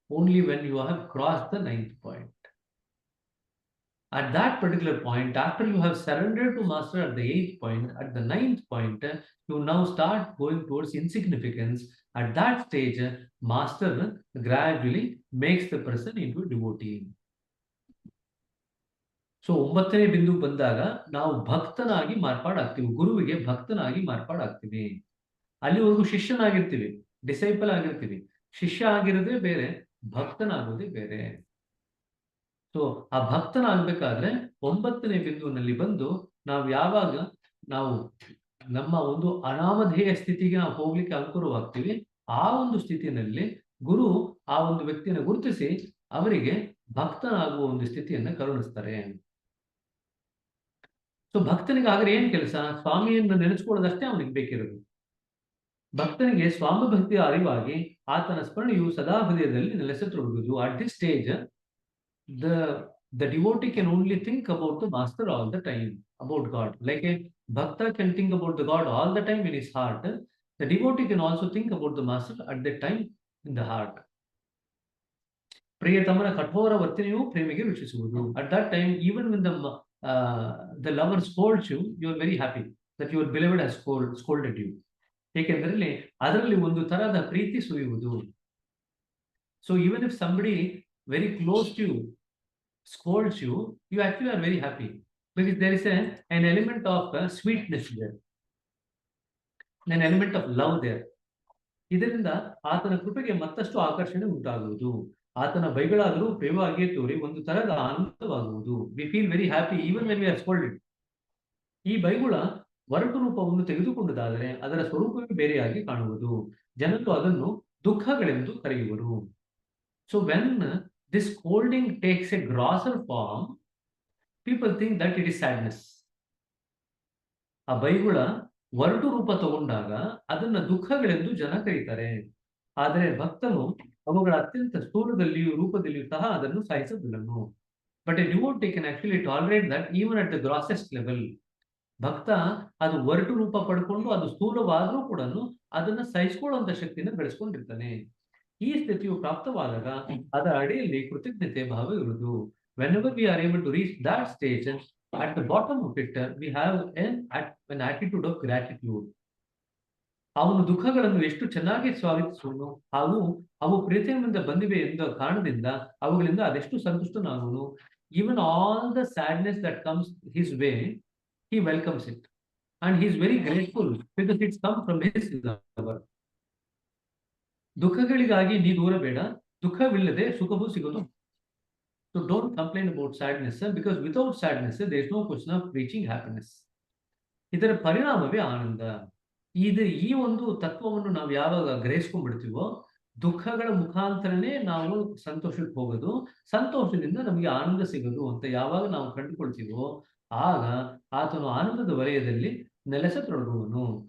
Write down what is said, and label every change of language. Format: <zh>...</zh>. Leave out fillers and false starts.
<en>Only when you have crossed the 9th point. At that particular point, after you have surrendered to Master at the 8th point, at the 9th point, you now start going towards insignificance. At that stage, Master gradually makes the person into a devotee.</en> <kn>So 9ನೇ ಬಿಂದು ಬಂದಾಗ ನಾವು ಭಕ್ತನಾಗಿ ಮಾರ್ಪಾಡಾಗ್ತೀವಿ, ಗುರುವಿಗೆ ಭಕ್ತನಾಗಿ ಮಾರ್ಪಾಡಾಗ್ತೀವಿ. ಅಲ್ಲಿವರೆಗೂ ಶಿಷ್ಯನಾಗಿರ್ತೀವಿ, disciple ಆಗಿರ್ತೀವಿ. ಶಿಷ್ಯ ಆಗಿರೋದೇ ಬೇರೆ, ಭಕ್ತನಾಗೋದೇ ಬೇರೆ. So ಆ ಭಕ್ತನಾಗಬೇಕಾದ್ರೆ 9ನೇ ಬಿಂದುವಿನಲ್ಲಿ ಬಂದು ನಾವು ಯಾವಾಗ ನಾವು ನಮ್ಮ ಒಂದು ಅನಾಮಧೇಯ ಸ್ಥಿತಿಗೆ ನಾವು ಹೋಗ್ಲಿಕ್ಕೆ ಅನುಕೂಲವಾಗ್ತೀವಿ, ಆ ಒಂದು ಸ್ಥಿತಿಯಲ್ಲಿ ಗುರು ಆ ಒಂದು ವ್ಯಕ್ತಿಯನ್ನು ಗುರುತಿಸಿ ಅವರಿಗೆ ಭಕ್ತನಾಗುವ ಒಂದು ಸ್ಥಿತಿಯನ್ನ ಕರುಣಿಸ್ತಾರೆ. ಸೊ ಭಕ್ತನಿಗೆ ಆದ್ರೆ ಏನ್ ಕೆಲಸ? ಸ್ವಾಮಿಯನ್ನು ನೆನೆಸ್ಕೊಳ್ಳೋದಷ್ಟೇ ಅವನಿಗೆ ಬೇಕಿರೋದು. ಭಕ್ತನಿಗೆ ಸ್ವಾಮಿ ಭಕ್ತಿಯ ಅರಿವಾಗಿ ಆತನ ಸ್ಮರಣೆಯು ಸದಾ ಹೃದಯದಲ್ಲಿ ನೆಲೆಸತೊಡಗುವುದು.</kn> <en>At this stage the devotee can only think about the master all the time, about God. Like a bhakta can think about the God all the time in his heart, the devotee can also think about the master at that time in the heart.</en> <kn>ಪ್ರಿಯತಮನ ಕಠೋರ ವರ್ತನೆಯು ಪ್ರೇಮಿಗೆ ರುಚಿಸುವುದು.</kn> <en>At that time, even when the lover scolds you, you are very happy that your beloved has scolded you.</en> <kn>ಏಕೆಂದರೆ ಅದರಲ್ಲಿ ಒಂದು ತರಹದ ಪ್ರೀತಿ ಸುರಿಯುವುದು.</kn> <en>So even if somebody very close to you scolds you, you actually are very happy because there is an element of sweetness there, an element of love there.</en> <kn>ಇದರಿಂದ ಆತನ ಕೃಪೆಗೆ ಮತ್ತಷ್ಟು ಆಕರ್ಷಣೆ ಉಂಟಾಗುವುದು. ಆತನ ಬೈಗಳಾದರೂ ಪ್ರೇಮವಾಗಿಯೇ ತೋರಿ ಒಂದು ತರಹದ ಆನಂದವಾಗುವುದು.</kn> <en>We feel very happy even when we are scolded.</en> <kn>ಈ ಬೈಗುಳ ಒರಟು ರೂಪವನ್ನು ತೆಗೆದುಕೊಂಡದಾದರೆ ಅದರ ಸ್ವರೂಪವೇ ಬೇರೆಯಾಗಿ ಕಾಣುವುದು. ಜನರು ಅದನ್ನು ದುಃಖಗಳೆಂದು ಕರೆಯುವರು.</kn> <en>So when this scolding takes a grosser form, people think that it is sadness.</en> <kn>ಆ ಬೈಗುಳ ಒರಟು ರೂಪ ತಗೊಂಡಾಗ ಅದನ್ನ ದುಃಖಗಳೆಂದು ಜನ ಕರೀತಾರೆ. ಆದರೆ ಭಕ್ತನು ಅವುಗಳ ಅತ್ಯಂತ ಸ್ಥೂಲದಲ್ಲಿಯೂ ರೂಪದಲ್ಲಿಯೂ ಸಹ ಅದನ್ನು ಸಹಿಸಬಲ್ಲನು.</kn> <en>But a devotee can actually tolerate that even at the grossest level.</en> <kn>ಭಕ್ತ ಅದು ಒರಟು ರೂಪ ಪಡ್ಕೊಂಡು ಅದು ಸ್ಥೂಲವಾದ್ರೂ ಕೂಡ ಅದನ್ನ ಸಹಿಸಿಕೊಳ್ಳುವಂತ ಶಕ್ತಿನ ಬೆಳೆಸ್ಕೊಂಡಿರ್ತಾನೆ. ಈ ಸ್ಥಿತಿಯು ಪ್ರಾಪ್ತವಾದಾಗ ಅದರ ಅಡಿಯಲ್ಲಿ ಕೃತಜ್ಞತೆ ಭಾವ ಇರುವುದು.</kn> <en>Whenever we are able to reach that stage, at the bottom of it, we have an attitude of gratitude.</en> <kn>ಅವನು ದುಃಖಗಳನ್ನು ಎಷ್ಟು ಚೆನ್ನಾಗಿ ಸ್ವಾಗತಿಸುವನು, ಹಾಗೂ ಅವು ಪ್ರೀತಿಯಿಂದ ಬಂದಿವೆ ಎಂದ ಕಾರಣದಿಂದ ಅವುಗಳಿಂದ ಅದೆಷ್ಟು ಸಂತುಷ್ಟನಾಗುವನು.</kn> <en>Even all the sadness that comes his way, he welcomes it and he is very grateful because it's come from his lover.</en> <kn>ದುಃಖಗಳಿಗಾಗಿ ನೀ ದೂರ ಬೇಡ, ದುಃಖವಿಲ್ಲದೆ ಸುಖವೂ ಸಿಗೋದು.</kn> <en>So don't complain about sadness because without sadness there is no question of reaching happiness.</en> <kn>ಇದರ ಪರಿಣಾಮವೇ ಆನಂದ. ಈ ಒಂದು ತತ್ವವನ್ನು ನಾವು ಯಾವಾಗ ಗ್ರಹಿಸ್ಕೊಂಡ್ಬಿಡ್ತೀವೋ ದುಃಖಗಳ ಮುಖಾಂತರನೇ ನಾವು ಸಂತೋಷಕ್ಕೆ ಹೋಗೋದು, ಸಂತೋಷದಿಂದ ನಮಗೆ ಆನಂದ ಸಿಗೋದು ಅಂತ ಯಾವಾಗ ನಾವು ಕಂಡುಕೊಳ್ತೀವೋ ಆಗ ಆತನು ಆನಂದದ ವಲಯದಲ್ಲಿ ನೆಲೆಸತೊಡಗುವನು.</kn>